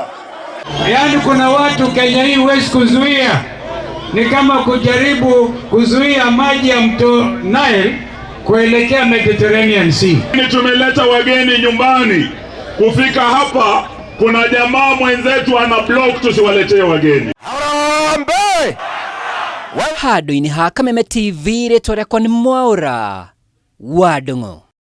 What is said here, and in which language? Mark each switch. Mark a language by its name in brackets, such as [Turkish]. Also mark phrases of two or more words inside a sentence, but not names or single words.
[Swahili] Yaani kuna watu Kenya hii huwezi kuzuia. Ni kama kujaribu kuzuia maji ya mto Nile kuelekea Mediterranean Sea. Tumeleta wageni nyumbani. Kufika hapa kuna jamaa mwenzetu ana block tusiwaletee wageni. Harambe! [Kikuyu] Handũ-inĩ ha Kameme TV rĩtwa rĩakwa nĩ Mwaũra wa Ndung'u.